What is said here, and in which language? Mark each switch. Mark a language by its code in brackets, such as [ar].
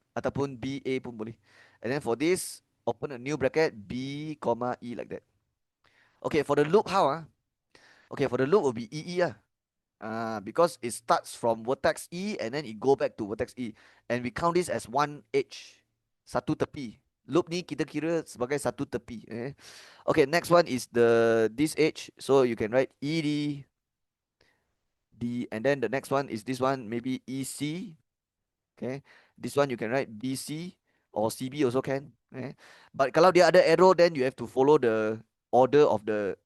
[ms] Ataupun BA pun boleh. [en] And then for this, open a new bracket, B, comma, E like that. Okay, for the loop, how? Okay, for the loop will be EE ah. Because it starts from vertex E and then it go back to vertex E. And we count this as one edge. [ms] Satu tepi. Loop ni kita kira sebagai satu tepi. [en] Okay, next one is this edge. So you can write ED, D, and then the next one is this one, maybe EC. Okay, this one you can write BC or CB also can. But [ms] kalau dia ada [en] arrow, then you have to follow the order of the.